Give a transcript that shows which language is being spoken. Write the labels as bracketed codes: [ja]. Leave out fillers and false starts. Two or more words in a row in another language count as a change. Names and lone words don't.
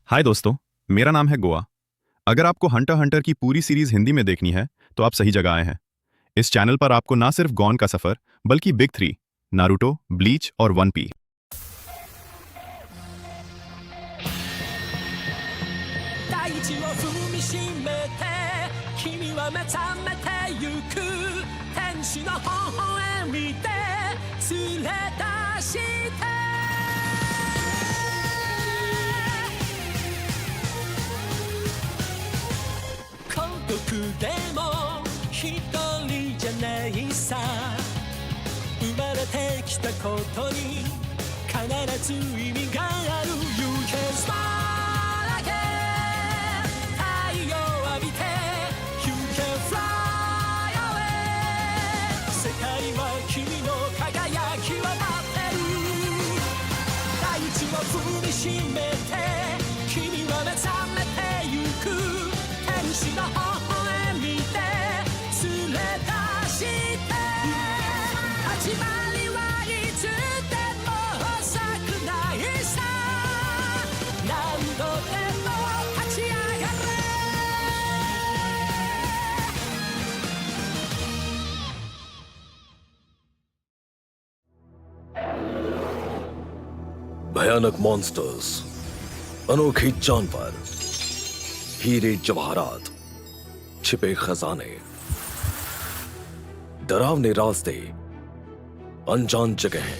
[hi] हाय दोस्तों, मेरा नाम है गोवा। अगर आपको हंटर हंटर की पूरी सीरीज हिंदी में देखनी है तो आप सही जगह आए हैं। इस चैनल पर आपको ना सिर्फ गॉन का सफर बल्कि [en] big three [hi] नारुतो, ब्लीच और वन पी [ja] 大地を踏みしめて君は目覚めてゆく天使の微笑みで連れ出して孤独でも一人じゃないさ生まれてきたことに必ず意味がある [en] You can smile again [ja] 太陽浴びて [en] You can fly away [ja] 世界は君の輝きを待ってる大地を踏みしめて君は目覚めてゆく天使の微笑みで連れ出して始まりはいつでも遅くないさ何度でも立ち上がれ [hi] भयानक मॉन्स्टर्स, अनोखे जानवर, हीरे जवाहरात, छिपे खजाने, डरावने रास्ते, अनजान जगहें।